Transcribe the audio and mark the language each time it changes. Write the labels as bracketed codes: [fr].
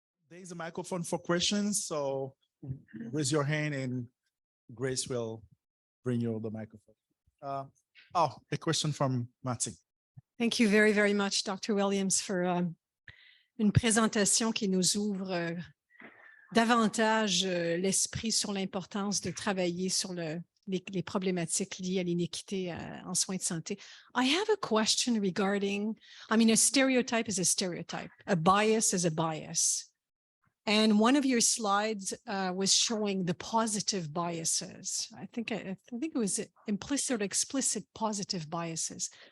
[en] There's a microphone for questions, so raise your hand and Grace will bring you the microphone. A question from Martin. Thank you very, very much, Dr. [fr] Williams, for une présentation qui nous ouvre davantage l'esprit sur l'importance de travailler sur les problématiques liées à l'inéquité en soins de santé. [en] I have a question regarding, a stereotype is a stereotype, a bias is a bias. And one of your slides was showing the positive biases. I think it was implicit or explicit positive biases.